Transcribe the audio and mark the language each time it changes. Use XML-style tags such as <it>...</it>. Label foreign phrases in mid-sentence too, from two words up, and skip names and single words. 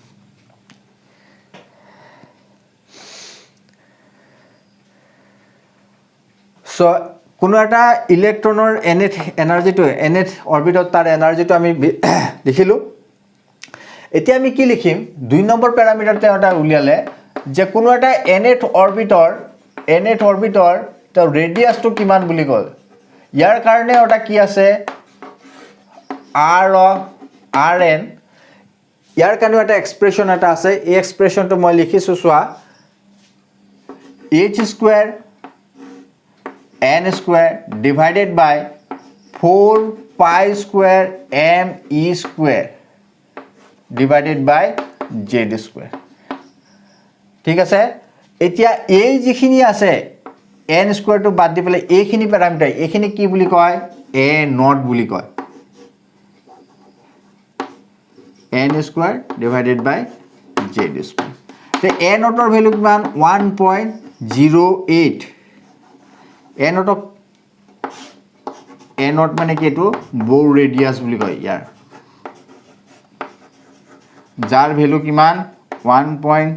<as>সো কোনো এটা ইলেক্ট্ৰনৰ nth এনাৰ্জিটো nth অৰবিটত তাৰ এনাৰ্জিটো আমি লিখিলো এতিয়া আমি কি লিখিম 2 নম্বৰ প্যাৰামিটাৰতে এটা উলিয়ালে যে কোনো এটা nth অৰবিটৰ ত ৰেডিয়াসটো কিমান বুলি কল ইয়াৰ কাৰণে ওটা কি আছে r of rn ইয়াৰ কাৰণে এটা এক্সপ্ৰেছন এটা আছে এই এক্সপ্ৰেছনটো মই লিখিছো সোৱা</as> <en>h square n square divided by 4 pi square m e square divided by z square</en> <as>ঠিক আছে এতিয়া এই যিখিনি আছে n স্কয়ার টো বাদ দি পেলে এইখিনি প্যাৰামিটাৰ এইখিনি কি বুলি কয় a নট বুলি কয়</as> <en>n square divided by z square</en> <as>তে a নটৰ ভ্যালু কিমান 1.08 a নট মানে কি এটো</as> <en>Bohr radius</en> <as>বুলি কয় ইয়াৰ যাৰ ভ্যালু কিমান 1.</as>